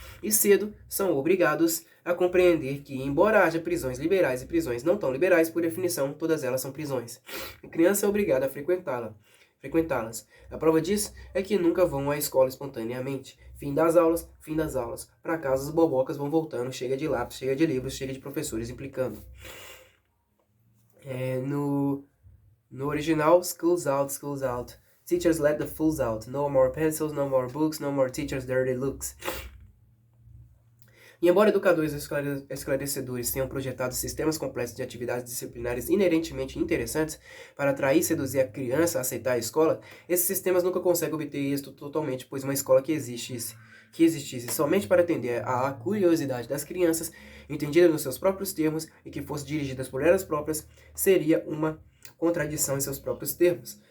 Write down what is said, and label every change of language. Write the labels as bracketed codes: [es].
[pt] E cedo são obrigados a compreender que, embora haja prisões liberais e prisões não tão liberais, por definição, todas elas são prisões. A criança é obrigada a frequentá-las. A prova disso é que nunca vão à escola espontaneamente. Fim das aulas. Para casa as bobocas vão voltando, chega de lápis, chega de livros, chega de professores implicando. No original, [en] schools out. Teachers let the fools out. No more pencils, no more books, no more teachers' dirty looks. [pt] E embora educadores esclarecedores tenham projetado sistemas completos de atividades disciplinares inerentemente interessantes para atrair e seduzir a criança a aceitar a escola, esses sistemas nunca conseguem obter êxito totalmente, pois uma escola que existisse somente para atender à curiosidade das crianças, entendida nos seus próprios termos e que fosse dirigida por elas próprias, seria uma contradição em seus próprios termos.